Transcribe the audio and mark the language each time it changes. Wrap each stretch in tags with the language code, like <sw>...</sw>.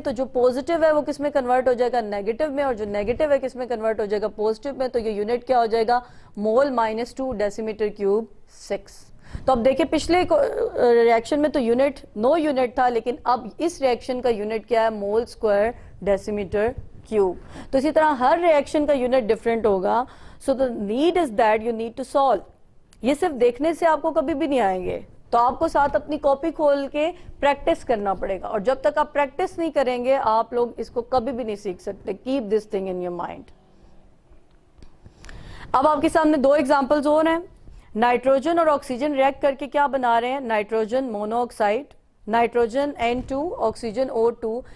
<ur>تو جو پوزیٹیو ہے وہ کس میں کنورٹ ہو جائے گا؟ نیگیٹو میں. اور جو نیگیٹو ہے کس میں کنورٹ ہو جائے گا؟ پوزیٹیو میں. تو یہ یونٹ کیا ہو جائے گا؟ مول -2 ڈیسی میٹر کیوب 6. تو اب دیکھیں پچھلے ریئیکشن میں تو یونٹ نو یونٹ تھا، لیکن اب اس ریئیکشن کا یونٹ کیا ہے؟ مول اسکوائر ڈیسی میٹر کیوب. تو اسی طرح ہر ریئیکشن کا یونٹ ڈفرینٹ ہوگا.</ur> <en>So the need is that you need to solve.</en> <ur>یہ صرف دیکھنے سے آپ کو کبھی بھی نہیں آئیں گے، تو آپ کو ساتھ اپنی کاپی کھول کے پریکٹس کرنا پڑے گا، اور جب تک آپ پریکٹس نہیں کریں گے آپ لوگ اس کو کبھی بھی نہیں سیکھ سکتے.</ur> <en>Keep this thing in your mind.</en> <ur>اب آپ کے سامنے 2 ایگزامپلز اور ہیں. نائٹروجن اور آکسیجن ریئیکٹ کر کے کیا بنا رہے ہیں؟ Nitrogen mono oxide, nitrogen N2 oxygen O2.</ur>